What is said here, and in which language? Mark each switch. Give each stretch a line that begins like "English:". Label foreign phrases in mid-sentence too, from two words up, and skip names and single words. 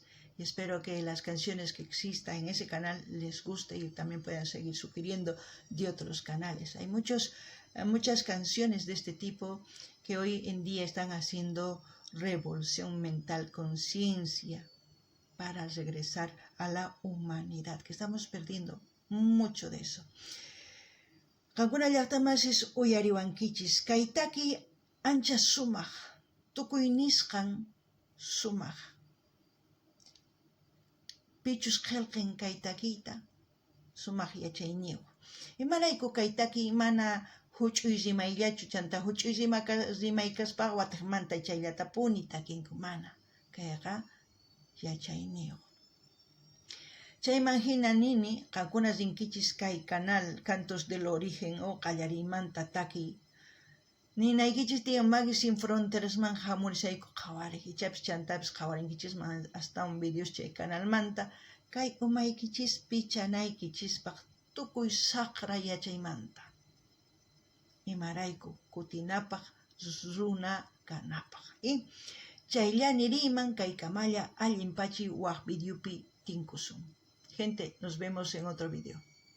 Spanish: Y espero que las canciones que existan en ese canal les guste y también puedan seguir sugiriendo de otros canales. Hay muchas canciones de este tipo que hoy en día están haciendo revolución mental, conciencia para regresar a la humanidad, que estamos perdiendo mucho de eso.
Quechua: Qankuna llaqtamasis uyariwankichis, kaytaki ancha sumaq, tukuy nisqan sumaq. Pichus qillqin kay takiyta sumaq yachayniyuq. Imarayku kay taki mana huch'uy rimayllachu, chanta huch'uy rimay kaspaq wataqmanta chayllata puni takinku mana. Kayqa yachayniyuq. Chayman hina nini, qankuna rinkichis kay canal Cantos del Origen o Qallariymanta taki ninaykichis tiyan Magui Sin Fronterasman hamurisayku qhawariykichapis chantapis qhawarinkichis
Spanish: hasta un videos
Quechua: chay canalmanta kay umaykichis pichanaykichispaq tukuy saqra yachaymanta. Imarayku kutinapaq runa kanapaq. Chaylla niriyman kay kamalla allinpachi waq videopi tinkusun.
Spanish: Gente, nos vemos en otro video.